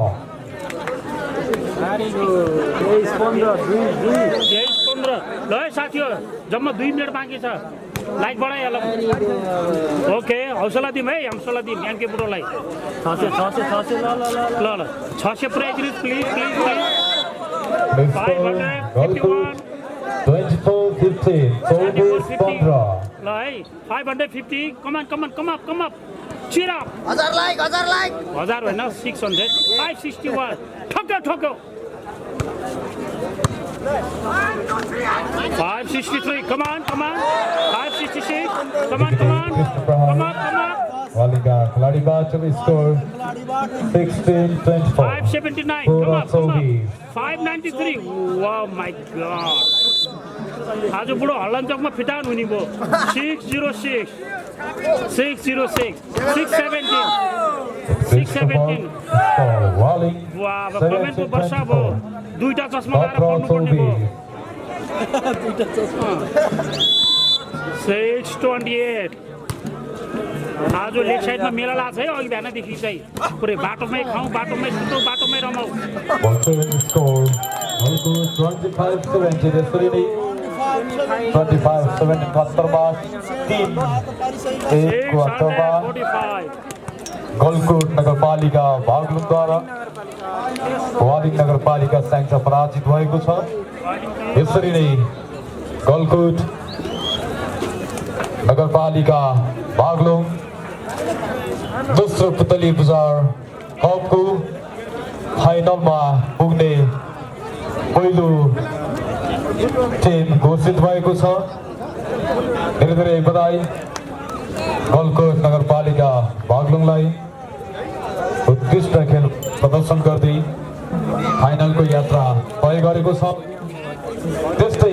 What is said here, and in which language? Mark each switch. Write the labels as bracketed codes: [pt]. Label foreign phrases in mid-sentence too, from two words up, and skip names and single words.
[ne] नारीको 23-15 ल है साथी हो जम्मा 2 मिनट बाँकी छ लाइट बढाइहाल ओके हौसला दिउँ है हौसला दिउँ याङ्के बुढोलाई 600 ल 600 पुऱ्याइ [en] please please please Next score. Galkot 24-15. 24-15. [ne] ल है 550 कमान चिर 1000 लाइक 1000 होइन 600 561 ठक्क 563 कमान 566 कमान Walika खिलाडी बाचम score 16-24. 579 593 वाह [en] my god [ne] आज बुढो हल्लन चौकमा फिटान हुने भयो 606 617 Walling. वाह अब कमेन्टको वर्षा भयो दुईटा चस्मा लगाएर पढ्नुपर्ने भयो 628 आज लेफ्ट साइडमा मेला लाग्छ है अघि बिहानदेखि चाहिँ पुरै बाटोमै खाउँ बाटोमै सुतौँ बाटोमै रमाउँ [en] Score. Galkot 25-17. Desperini 25-17. Katarbas team. [ne] 1 quarter बाद 645 Galkot नगरपालिका बागलुङद्वारा वालिङ नगरपालिका संघ पराजित भएको छ यसरी नै गलकुट नगरपालिका बागलुङ दोस्रो पुतली बजार कपको फाइनलमा पुग्ने पहिलो टिम घोषित भएको छ धेरै धेरै बधाई गलकुट नगरपालिका बागलुङलाई उत्कृष्ट खेल प्रदर्शन गर्दै फाइनलको यात्रा तय गरेको छ त्यस्तै